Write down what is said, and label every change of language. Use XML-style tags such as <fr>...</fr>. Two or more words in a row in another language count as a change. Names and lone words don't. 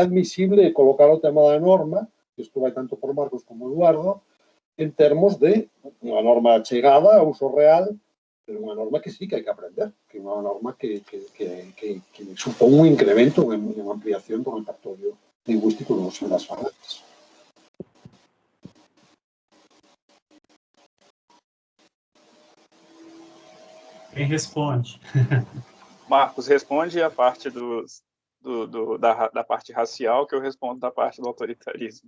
<gl>admisible colocar o tema da norma, que isto vai tanto por Marcos como Eduardo, en termos de unha norma chegada a uso real, pero unha norma que sí que hai que aprender, que é unha norma que supón un incremento, unha ampliación do repertorio lingüístico dos falantes.</gl> <pt>Quem responde?</pt> <gl>Marcos, responde a parte da parte racial, que eu respondo da parte do autoritarismo.</gl>